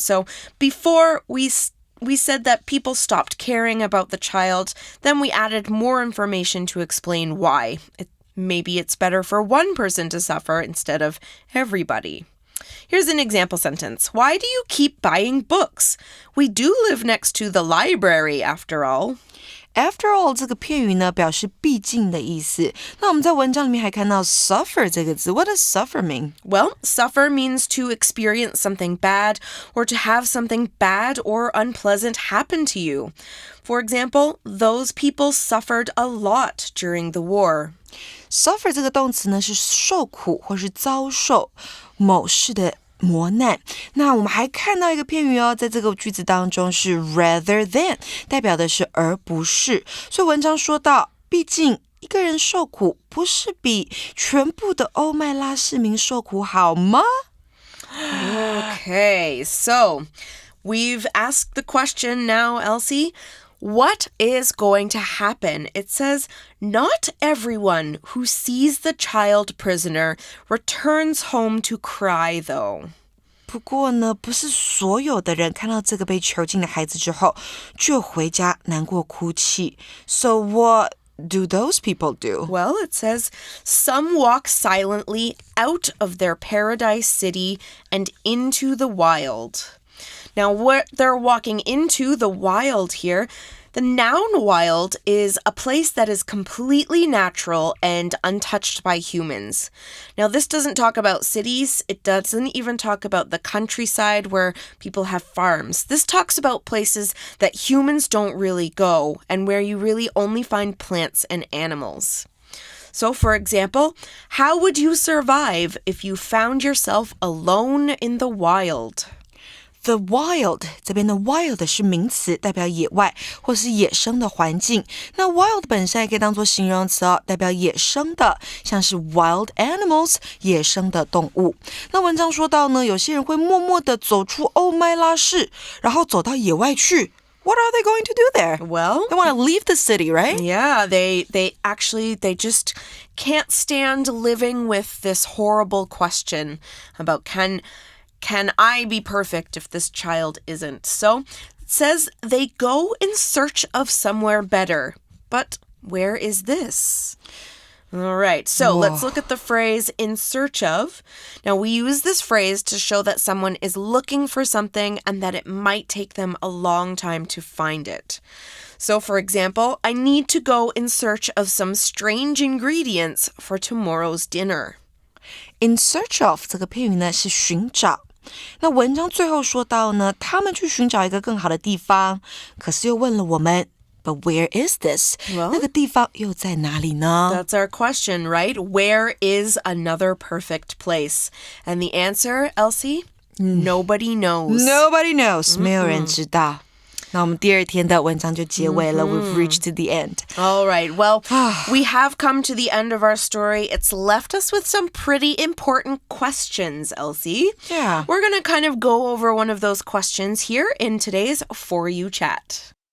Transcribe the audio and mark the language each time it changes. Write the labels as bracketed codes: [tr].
[en] So before we said that people stopped caring about the child, then we added more information to explain why. Maybe it's better for one person to suffer instead of everybody. Here's an example sentence. Why do you keep buying books? We do live next to the library, after all. [zh] After all 这个片语呢，表示毕竟的意思。那我们在文章里面还看到 suffer 这个字。 [en] What does suffer mean? Well, suffer means to experience something bad or to have something bad or unpleasant happen to you. For example, those people suffered a lot during the war. [zh] Suffer 这个动词呢，是受苦或是遭受某事的磨难。那我们还看到一个片语哦，在这个句子当中是 rather than， 代表的是而不是。所以文章说到，毕竟一个人受苦不是比全部的欧麦拉市民受苦好吗？ [en] Okay, so we've asked the question now, Elsie. What is going to happen? It says, not everyone who sees the child prisoner returns home to cry, though. [zh] 不过呢，不是所有的人看到这个被囚禁的孩子之后，就回家难过哭泣。 [en] So what do those people do? Well, it says, some walk silently out of their paradise city and into the wild. Now, what they're walking into the wild here, the noun wild is a place that is completely natural and untouched by humans. Now, this doesn't talk about cities. It doesn't even talk about the countryside where people have farms. This talks about places that humans don't really go and where you really only find plants and animals. So, for example, how would you survive if you found yourself alone in the wild? [zh] The wild 这边的 wild 是名词，代表野外或是野生的环境。那 wild 本身也可以当作形容词哦，代表野生的，像是 wild animals 野生的动物。那文章说到呢，有些人会默默地走出欧麦拉市，然后走到野外去。 [en] What are they going to do there? Well, they want to leave the city, right? Yeah, they just can't stand living with this horrible question about can I be perfect if this child isn't? So it says they go in search of somewhere better. But where is this? All right, so let's look at the phrase in search of. Now, we use this phrase to show that someone is looking for something and that it might take them a long time to find it. So, for example, I need to go in search of some strange ingredients for tomorrow's dinner. [zh] In search of 这个片语呢是寻找。那文章最后说到呢，他们去寻找一个更好的地方，可是又问了我们 [en] But where is this? Well, [zh] 那个地方又在哪里呢？ [en] That's our question, right? Where is another perfect place? And the answer, Elsie? Nobody knows. Nobody knows. [zh] 没有人知道。那我们第二天的文章就结尾了。 [en] We've reached to the end. All right. Well, we have come to the end of our story. It's left us with some pretty important questions, Elsie. Yeah. We're going to kind of go over one of those questions here in today's For You Chat.